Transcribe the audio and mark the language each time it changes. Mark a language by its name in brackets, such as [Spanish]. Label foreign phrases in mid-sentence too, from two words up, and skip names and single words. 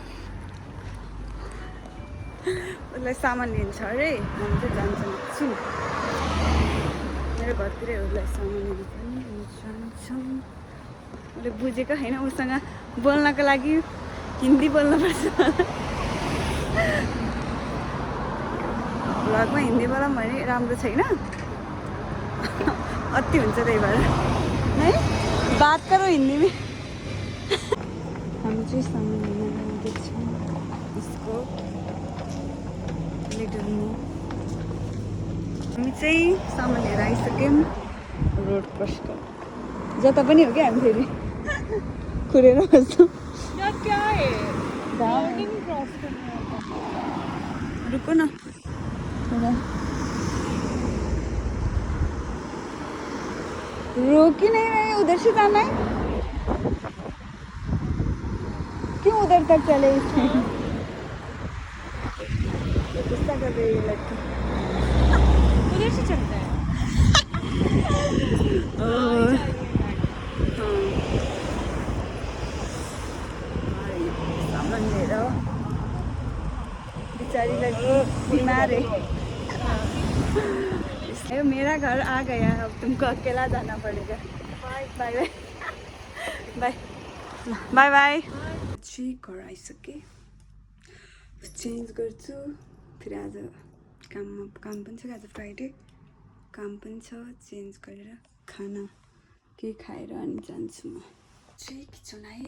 [Nepali] उसलाई सामान लिन्छ अरे हामी चाहिँ जान्छौँ एकछिन मेरो घरतिरै उसलाई सामान लिनु पनि जान्छौँ उसले बुझेको होइन उसँग बोल्नको लागि हिन्दी बोल्नुपर्छ भ्लगमा हिन्दी बोलाऊँ भने राम्रो छैन अति हुन्छ त्यही भएर है [Hindi] बात करो हिन्दी में [Nepali] हामी चाहिँ सामान लिन जाँदैछौँ यसको लिटलमा हामी चाहिँ सामान लिएर आइसक्यौँ रोड क्रस गर्नु जता पनि हो क्या हामी फेरि कुरेर बस्छौँ [Hindi] रुको न रोकी नहीं रहे उधर से जाना है क्यों उधर तक चले इसमें गुस्सा कर रही है लड़की उधर से चलता है [Nepali] सामान लिएर बिचारीलाई बिमार है। [Hindi] मेरा घर आ गया, अब तुमको अकेला जाना पड़ेगा। [English] bye bye bye bye bye. [Nepali] चाहिँ घर आइसकेँ, चेन्ज गर्छु। फेरि आज काम पनि छ, आज फ्राइडे काम पनि छ। चेन्ज गरेर खाना के खाएर अनि जान्छु म चाहिँ किचन आएँ।